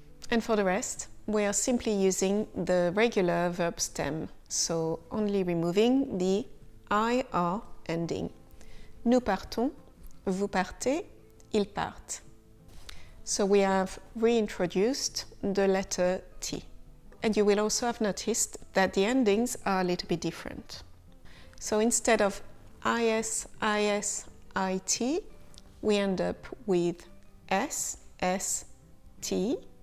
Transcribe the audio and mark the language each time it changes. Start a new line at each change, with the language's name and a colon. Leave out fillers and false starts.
English: And for the rest, we are simply using the regular verb stem. So only removing the IR ending.
French: Nous partons, vous partez, ils partent.
English: So we have reintroduced the letter T. And you will also have noticed that the endings are a little bit different. So instead of IS, IS, IT, we end up with S, S, T.